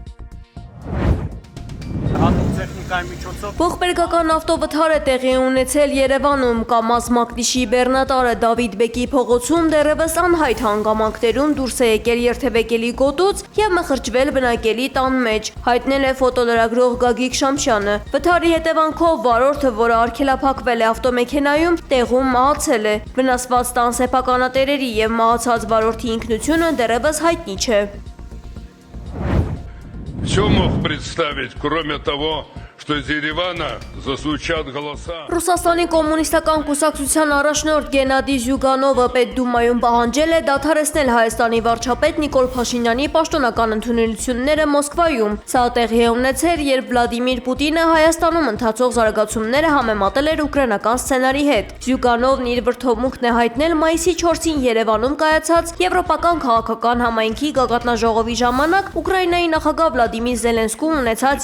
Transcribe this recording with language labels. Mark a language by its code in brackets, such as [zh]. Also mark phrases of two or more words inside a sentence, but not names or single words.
[hy] Ողբերգական ավտովթար է տեղի ունեցել Երևանում։ Կամազ Մակնիշի բեռնատարը Դավիթ Բեկի փողոցում դեռևս անհայտ հանգամանքներում դուրս է եկել երթևեկելի գոտուց և մխրճվել բնակելի տան մեջ, հայտնել է ֆոտոլրագրող Գագիկ Շամշյանը։ Վթարի հետևանքով վարորդը, որը արգելափակվել է ավտոմեքենայում, տեղում մահացել է։ Վնասված տան սեփականատերերի և մահացած վարորդի ինքնությունը դեռևս հայտնի չէ։ [ru] Все мог представить, кроме того, что из Еревана зазвучат голоса. [hy] Ռուսաստանի կոմունիստական կուսակցության առաջնորդ Գենադի Զյուգանովը Պետդումայում պահանջել է դադարեցնել Հայաստանի վարչապետ Նիկոլ Փաշինյանի պաշտոնական ընդունելությունները Մոսկվայում։ Սա տեղի է ունեցել, երբ Վլադիմիր Պուտինը Հայաստանում ընթացող զարգացումները համեմատել էր ուկրաինական սցենարի հետ։ Զյուգանովն իր վրդովմունքն է հայտնել մայիսի 4-ին Երևանում կայացած Եվրոպական քաղաքական համայնքի գագաթնաժողովի ժամանակ Ուկրաինայի նախագահ Վլադիմիր Զելենսկուն ունեցած